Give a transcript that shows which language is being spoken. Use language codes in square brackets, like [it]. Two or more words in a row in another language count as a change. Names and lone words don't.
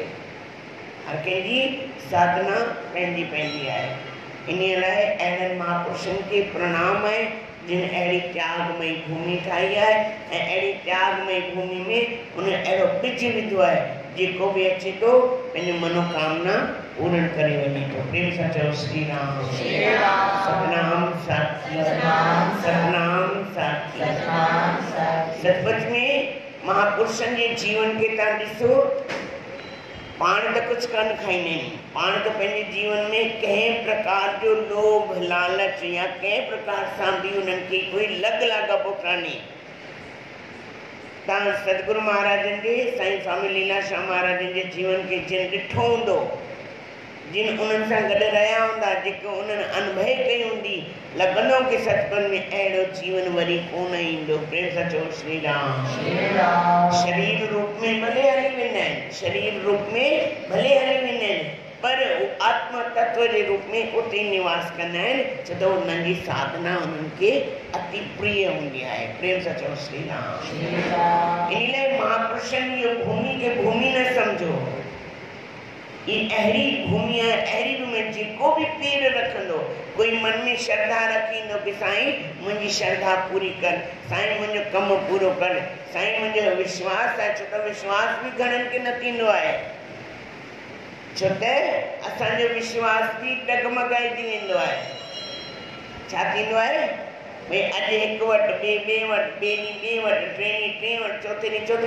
[sd] हर कंहिंजी साधना पंहिंजी पंहिंजी आहे। इन लाइ अहिड़नि महापुरुषनि खे प्रणाम आहे जिन अहिड़ी त्यागमयी भूमि ठाही आहे, ऐं अहिड़ी त्यागमयी भूमि में उन अहिड़ो ॿिज विधो आहे जेको बि अचे थो पंहिंजो मनोकामना पूर्ण करे वञे थो। प्रेम सां चओ श्री राम, सतनाम साखी, सतनाम साखी। सचमुच में महापुरुषनि जे जीवन खे तव्हां ॾिसो, पाण त कुछ कान खाईंदा आहिनि, पाण त पंहिंजे जीवन में कंहिं प्रकार जो लोभ लालच या कंहिं प्रकार सां बि उन्हनि खे कोई लग लाॻापो कान्हे। तव्हां सतगुरु महाराजनि जे, साईं स्वामी लीलाशाह महाराजनि जे जीवन खे जिन ॾिठो हूंदो, जिन उन्हनि सां गॾु रहिया हूंदा, जेको उन्हनि अनुभव कई हूंदी, लॻंदो कि सचपन में अहिड़ो जीवन वरी कोन ईंदो। प्रेम सां चओ श्री राम। शरीर रूप में भले हली वेंदा आहिनि, शरीर रूप में भले हली वेंदा आहिनि, पर आत्मा तत्व जे रूप में उते निवास कंदा आहिनि, छो त उन्हनि जी साधना उन्हनि खे अति प्रिय हूंदी आहे। प्रेम सां चओ श्री राम। इन लाइ महापुरुषनि जी भूमि खे भूमि न सम्झो, ये अहिड़ी भूमि आहे, अहिड़ी भूमि जेको भी पेर रखंदो, कोई मन में श्रद्धा रखींदो कि साईं मुंहिंजी श्रद्धा पूरी कर, साईं मुंहिंजो कमु पूरो कर, साईं मुंहिंजो विश्वास आहे। छो त विश्वास बि घणनि खे न थींदो आहे, छो त असांजो विश्वास बि डगमगाइजी वेंदो आहे। छा थींदो आहे भई अॼु हिकु वटि, ॿिए वटि, ॿिए ॾींहुं ॿिए वटि, टे ॾींहुं टे वटि, चौथे ॾींहुं चौथे।